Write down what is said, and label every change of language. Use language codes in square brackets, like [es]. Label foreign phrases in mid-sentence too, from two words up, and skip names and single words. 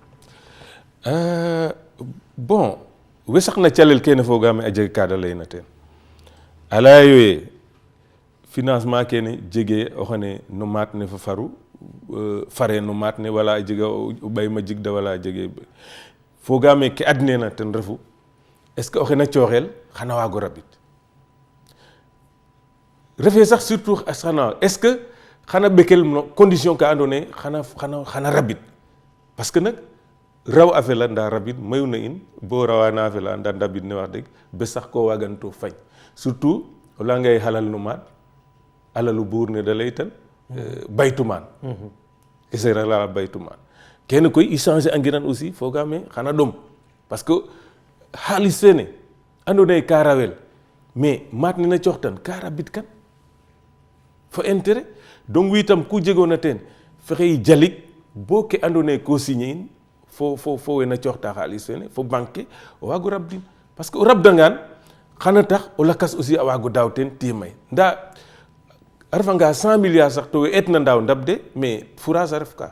[srr] bon we saqna calel kene fogaame a jeg kaada layna teen a laya yo ye financement kene jege o xane no maat ne fa faru fare no maat ne wala a jega o ɓay ma jigda wala a jege fogaame ke adnena ten refu [fr] est ce que [srr] o xena cooxel xana waago rabid refe sax surtout xana [fr] est ce que [srr] xana ɓekel no condition ka ando naye xana rabid [fr] parce que [srr] nag raw a fela nda rabid mayu na in bo rawana a fela nda ndabid ne wax deg bes sax ko waganto fañ surtout o leya ngay halal no maat alalu buur ne da lay tan baytumaan ke seereer la baytumaan kene koy i changer angiran aussi fogaame xana ɗom [fr] parce que [srr] xaalis fene ando naye ka rawel mais maat ne na cooxtan ka rabid kan fo intérêt donc witam ku jegoona teen fexey jalik bo ke ando naye ko signer in fo wena cooxta xaalis fene fo banque o waago rabdin [fr] parce que [srr] o rabdangaan xana tax o lakas aussi a waago daaw teen tiye may nda a refanga 100 milliards sax to we eetna ndaaw ndab de mais fourage a ref ka